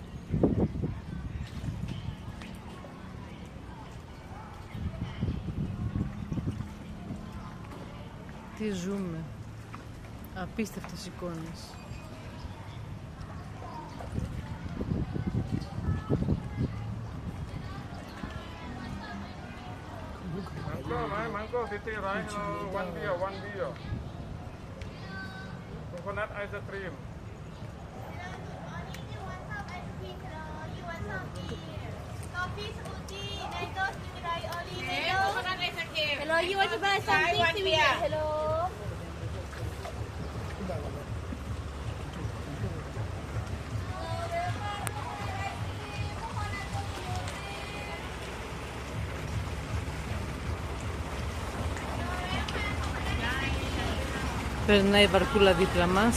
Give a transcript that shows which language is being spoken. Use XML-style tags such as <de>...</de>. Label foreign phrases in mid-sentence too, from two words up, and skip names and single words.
<el>Τι ζούμε. Απίστευτες εικόνες.</el> <en>Mango city right? Hello, one beer. Coconut ice cream. Hello, you want to buy something? Hello.</en> <el>Περνάει η βαρκούλα δίπλα μας.</el>